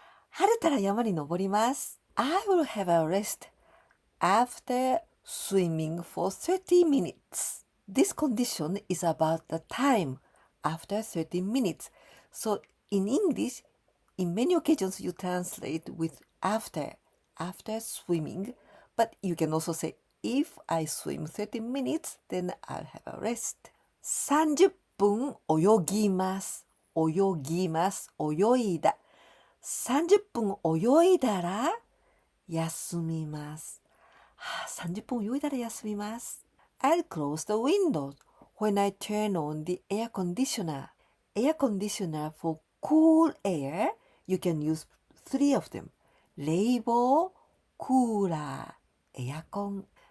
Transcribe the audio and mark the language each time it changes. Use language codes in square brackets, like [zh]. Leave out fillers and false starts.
[ja] 晴れたら山に登ります。 [en] I will have a rest after swimming for 30 minutes. This condition is about the time after 30 minutes. So in English, in many occasions you translate with after swimming, but you can also say if I swim 30 minutes, then I'll have a rest. [ja] 30分泳ぎます。泳いだ。 30分泳いだら休みます。 30分泳いだら休みます。 [en] I'll close the windows when I turn on the air conditioner. Air conditioner for cool air, you can use 3 of them. [ja] 冷房、クーラー、エアコン。